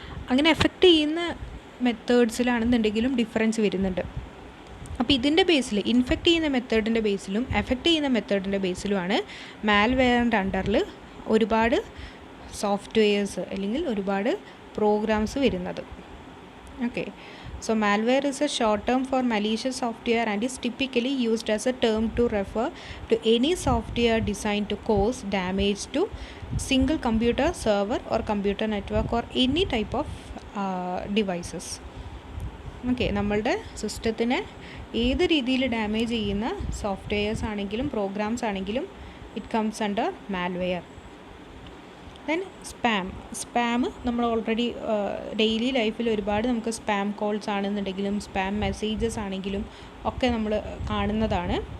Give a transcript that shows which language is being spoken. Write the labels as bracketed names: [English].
[Malayalam] അങ്ങനെ എഫക്റ്റ് ചെയ്യുന്ന മെത്തേഡ്സിലാണെന്നുണ്ടെങ്കിലും ഡിഫറൻസ് വരുന്നുണ്ട്. അപ്പോൾ ഇതിൻ്റെ ബേസിൽ ഇൻഫെക്റ്റ് ചെയ്യുന്ന മെത്തേഡിൻ്റെ ബേസിലും എഫക്റ്റ് ചെയ്യുന്ന മെത്തേഡിൻ്റെ ബേസിലുമാണ് മാൽവെയറിൻ്റെ അണ്ടറിൽ ഒരുപാട് സോഫ്റ്റ്വെയർസ് അല്ലെങ്കിൽ ഒരുപാട് പ്രോഗ്രാംസ് വരുന്നത്. [English] Okay, so malware is a short term for malicious software and is typically used as a term to refer to any software designed to cause damage to single computer, server or computer network or any type of devices. [Malayalam] Okay, നമ്മളുടെ സിസ്റ്റത്തിനെ ഏത് രീതിയിൽ damage ചെയ്യുന്ന softwares ആണെങ്കിലും programmes ആണെങ്കിലും [English] It comes under malware. [Malayalam] Then spam നമ്മൾ already daily ലൈഫിൽ ഒരുപാട് നമുക്ക് സ്പാം കോൾസ് ആണെന്നുണ്ടെങ്കിലും സ്പാം മെസ്സേജസ് ആണെങ്കിലും ഒക്കെ നമ്മൾ കാണുന്നതാണ്.